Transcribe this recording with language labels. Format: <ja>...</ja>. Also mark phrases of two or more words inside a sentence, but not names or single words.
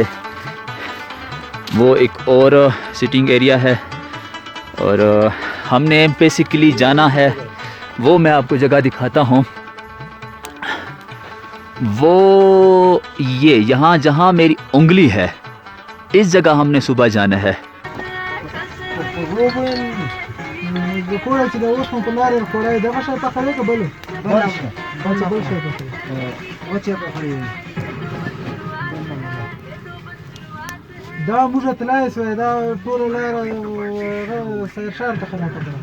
<ur>وہ ایک اور</ur> <en>sitting area</en> <ur>ہے. اور ہم نے بیسکلی جانا ہے، وہ میں آپ کو جگہ دکھاتا ہوں. وہ یہ یہاں جہاں میری انگلی ہے، اس جگہ ہم نے صبح جانا ہے.</ur> <ps>دا موږ تلای سو دا ټول لار سیر شار ته خلاصه ده.</ps>